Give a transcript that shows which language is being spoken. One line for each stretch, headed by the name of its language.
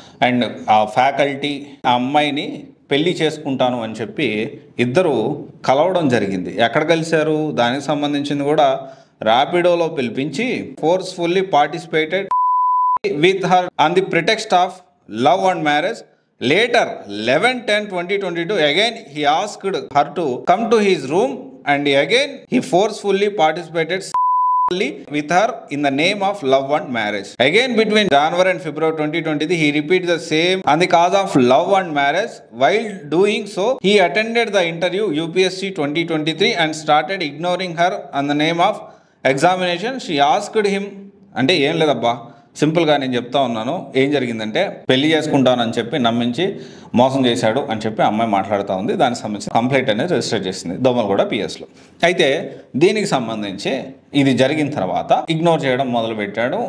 Telugu: And ఆ faculty ఆ అమ్మాయిని పెళ్లి చేసుకుంటాను అని చెప్పి ఇద్దరు కలవడం జరిగింది. ఎక్కడ కలిశారు దానికి సంబంధించింది కూడా ర్యాపిడోలో పిలిపించి
English: Forcefully participated with her on the pretext of love and marriage. Later 11/10/2022 again he asked her to come to his room and again he forcefully participated with her in the name of love and marriage. Again between January and February 2023 he repeated the same on the cause of love and marriage. While doing so he attended the interview UPSC 2023 and started ignoring her on the name of examination. She asked him
Telugu: అంటే ఏం లేదబ్బా, సింపుల్గా నేను చెప్తా ఉన్నాను. ఏం జరిగిందంటే పెళ్లి చేసుకుంటానని చెప్పి నమ్మించి మోసం చేశాడు అని చెప్పి అమ్మాయి మాట్లాడుతూ ఉంది. దానికి సంబంధించి కంప్లైంట్ అనేది రిజిస్టర్ చేసింది దోమలగూడ పిఎస్లో. అయితే దీనికి సంబంధించి ఇది జరిగిన తర్వాత ఇగ్నోర్ చేయడం మొదలుపెట్టాడు.